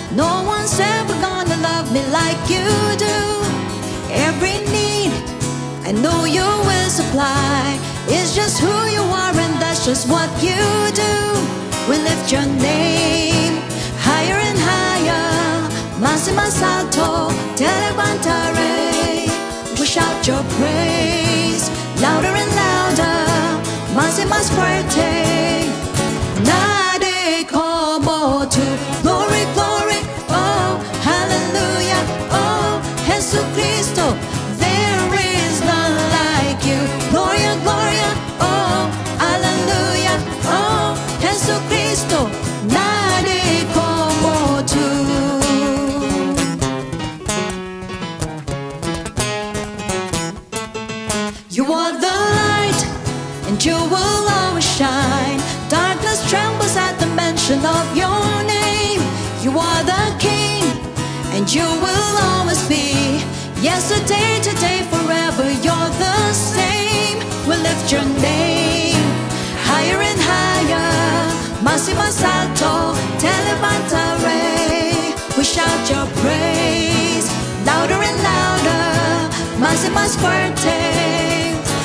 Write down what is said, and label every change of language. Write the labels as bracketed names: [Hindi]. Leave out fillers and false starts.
[English] No one's ever gonna love me like you do. Every need, I know you will supply. It's just who you are and that's just what you do. We lift your name higher and higher. [Spanish] Más y más alto, te levantaré. [English] We shout your praise louder and louder. [Spanish] Más y más fuerte. Nadie como tú. [English] Glory, glory, oh, hallelujah, oh, Jesucristo. There is none like you. [Spanish] Gloria, gloria, oh, hallelujah, oh, Jesucristo. Nadie como tú. [English] You are the light, and you will always shine. Darkness trembles at the mention of your name. You are the King, and you will always be. Yesterday, today, forever, you're the same. we lift your name higher and higher. [Spanish] Más y más alto, te levantaré. [English] We shout your praise louder and louder, [Spanish] más y más fuerte.